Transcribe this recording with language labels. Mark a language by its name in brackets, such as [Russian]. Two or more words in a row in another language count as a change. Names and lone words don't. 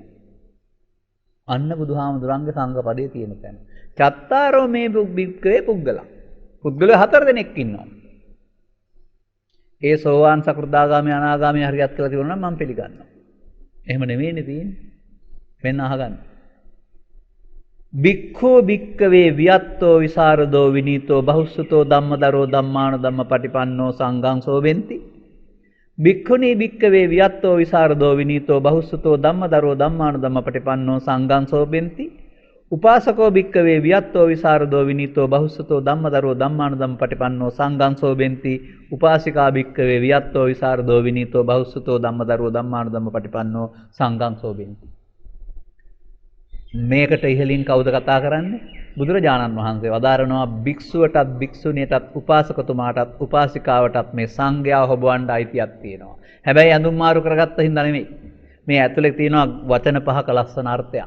[Sinhala] අන්න බුදුහාමුදුරන්ගේ සංඝපදයේ තියෙන තැන. [Pali] චත්තාරෝ මේ භික්කවේ පුද්ගලා. [Sinhala] පුද්ගලයෝ 4 දෙනෙක් ඉන්නවා. ඒ සෝවාන් සකෘදාගාමී අනාගාමී හරියට කියලා තිබුණා නම් මම පිළිගන්නවා. එහෙම නෙමෙයිනේ තියෙන්නේ. මෙන්න අහගන්න. [Pali] භික්ඛෝ භික්කවේ වියත්තෝ විසරදෝ විනීතෝ බහුස්සතෝ ධම්මදරෝ ධම්මාන ධම්මපටිපන්නෝ සංඝං සෝබෙන්ති. භික්ඛුනී භික්කවේ වියත්තෝ විසරදෝ විනීතෝ බහුස්සතෝ ධම්මදරෝ ධම්මාන ධම්මපටිපන්නෝ සංඝං සෝබෙන්ති. උපාසකෝ භික්කවේ වියත්තෝ විසරදෝ විනීතෝ බහුස්සතෝ ධම්මදරෝ ධම්මාන ධම්මපටිපන්නෝ සංඝං සෝබෙන්ති. උපාසිකා භික්කවේ වියත්තෝ විසරදෝ විනීතෝ බහුස්සතෝ ධම්මදරෝ ධම්මාන ධම්මපටිපන්නෝ සංඝං සෝබෙන්ති. [Sinhala] මේකට ඉහලින් කවුද කතා කරන්නේ? බුදුරජාණන් වහන්සේ වදාරනවා භික්ෂුවටත් භික්ෂුණියටත් උපාසකතුමාටත් උපාසිකාවටත් මේ සංඝයා හොබවන්න අයිතියක් තියෙනවා. හැබැයි ඇඳුම් මාරු කරගත්ත හින්දා නෙමෙයි. මේ ඇතුලේ තියෙනවා වචන පහක ලස්සන අර්ථයක්.